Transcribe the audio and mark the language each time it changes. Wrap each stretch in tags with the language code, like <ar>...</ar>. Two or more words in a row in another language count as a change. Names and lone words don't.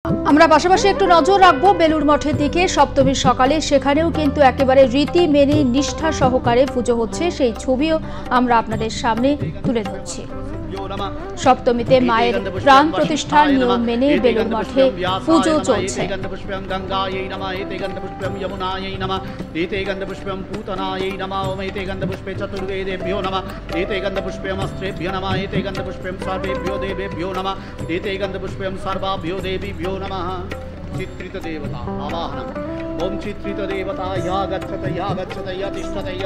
<bn>আমরা পাশাপাশি একটু নজর রাখবো বেলুড় মঠের দিকে। সপ্তমীর সকালে সেখানেও কিন্তু একেবারে রীতি মেনে নিষ্ঠা সহকারে পুজো হচ্ছে, সেই ছবিও আমরা আপনাদের সামনে তুলে ধরছি। সপ্তমীতে মায়ের প্রাণ প্রতিষ্ঠার নিয়ম মেনে বেলুড় মঠে পুজো চলছে।</bn> <sa>चित्रित देवता आवाहनम् ओम चित्रित देवता या गच्छत या तिष्ठत या</sa>